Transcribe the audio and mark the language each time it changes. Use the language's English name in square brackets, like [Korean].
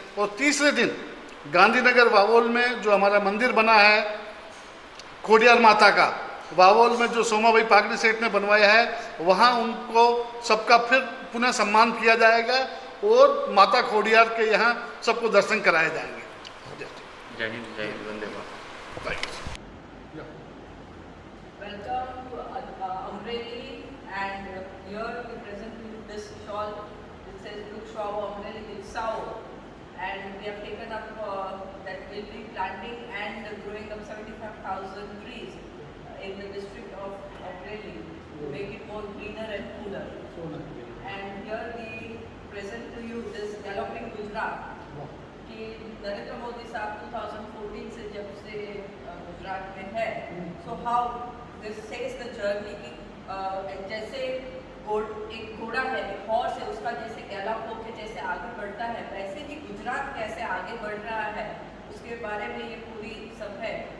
[Hindi] और तीसरे दिन गांधीनगर वावोल में जो हमारा मंदिर बना है खोडियार माता का, वावोल में जो सोमा भाई पागड़ी सेठ ने बनवाया है, वहाँ उनको सबका फिर पुनः सम्मान किया जाएगा और माता खोडियार के यहाँ सबको दर्शन कराए जाएंगे। जय हिंद, जय Hind, Vande Mataram. [English] Welcome to Amreli, and here we present you this shawl. It says Vrukshao Amreli Viksao, and we have taken up that we'll be planting and growing up 75,000 trees in the district of Amreli to make it more greener and cooler. And here we present to you this Galloping Gujarat [Hindi] कि नरेंद्र मोदी साहब 2014 से जब से गुजरात में है, [English] so how this says the journey [Hindi] कि जैसे एक घोड़ा है, एक हॉर्स है, उसका जैसे गैलप होके जैसे आगे बढ़ता है, वैसे ही गुजरात कैसे आगे बढ़ रहा है उसके बारे में ये पूरी सब है।